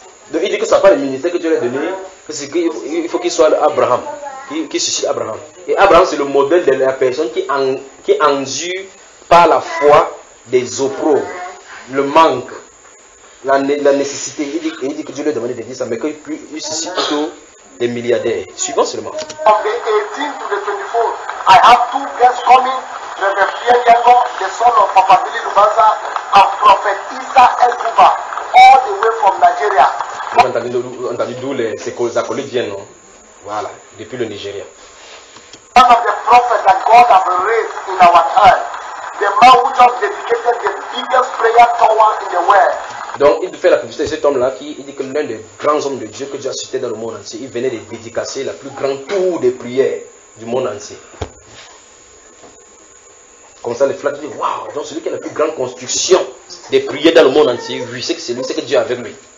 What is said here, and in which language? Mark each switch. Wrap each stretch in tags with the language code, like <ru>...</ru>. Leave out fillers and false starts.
<fr>Donc, il dit que ce n'est pas le ministère que Dieu lui a donné. Il faut qu'il soit Abraham. Qui suscite Abraham. Et Abraham, c'est le modèle de la personne qui endure par la foi des opprobres. Le manque. La nécessité. Il dit que Dieu lui a demandé de dire ça. Mais qu'il suscite plutôt des milliardaires. Suivant seulement.</fr> <en>I have two guests coming, Reverend Pierre Yango, the son of Papa Billy Lubanza, and Prophet Isa Elkuba, all the way from Nigeria.</en> <fr>Vous avez entendu d'où ces acolytes viennent, non? Voilà, depuis le Nigeria.</fr> <en>One of the prophets that God has raised in our time, the man who just dedicated the biggest prayer tower in the world.</en> <fr>Donc, il fait la publicité de cet homme-là qui il dit que l'un des grands hommes de Dieu que Dieu a cité dans le monde entier, il venait de dédicacer la plus grande tour de prière du monde entier. Comme ça, les flatteurs disent, waouh, donc celui qui a la plus grande construction des prières dans le monde entier, oui, c'est que c'est lui, c'est que Dieu a avec lui.</fr>